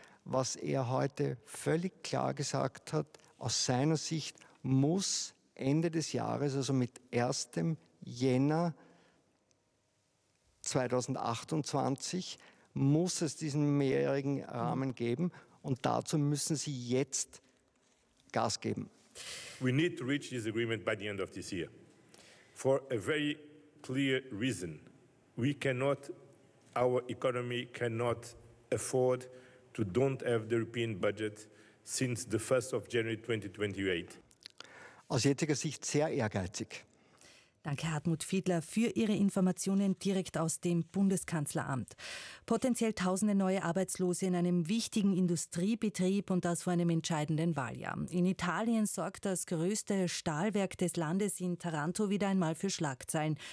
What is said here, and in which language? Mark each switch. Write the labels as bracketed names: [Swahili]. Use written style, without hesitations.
[German] Was er heute völlig klar gesagt hat, aus seiner Sicht muss Ende des Jahres, also mit 1. Jänner 2028, muss es diesen mehrjährigen Rahmen geben und dazu müssen Sie jetzt Gas geben. [English] We need to reach this agreement by the end of this year. For a very clear reason, we cannot, our economy cannot afford to don't have the European budget since the 1st of January 2028. [German] Aus jetziger Sicht sehr ehrgeizig. Danke, Hartmut Fiedler, für Ihre Informationen direkt aus dem Bundeskanzleramt. Potenziell tausende neue Arbeitslose in einem wichtigen Industriebetrieb und das vor einem entscheidenden Wahljahr. In Italien sorgt das größte Stahlwerk des Landes in Taranto wieder einmal für Schlagzeilen.